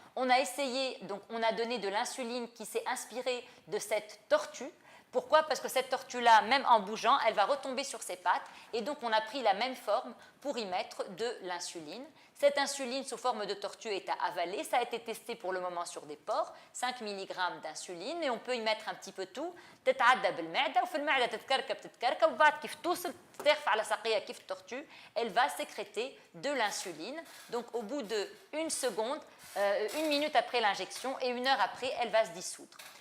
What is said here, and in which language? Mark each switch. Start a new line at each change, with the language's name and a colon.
French: On a essayé, donc on a donné de l'insuline qui s'est inspirée de cette tortue. Pourquoi? Parce que cette tortue-là, même en bougeant, elle va retomber sur ses pattes et donc on a pris la même forme pour y mettre de l'insuline. Cette insuline sous forme de tortue est à avaler. Ça a été testé pour le moment sur des porcs, 5 mg d'insuline et on peut y mettre un petit peu tout.
Arabic: تتعدى بالمعدة وفي المعدة تتكركب وبعد كيف توصل ترفع على ساقيها كيف التورتue,
French: elle va sécréter de l'insuline. Donc au bout de 1 seconde, 1 minute après l'injection et 1 heure après, elle va se dissoudre.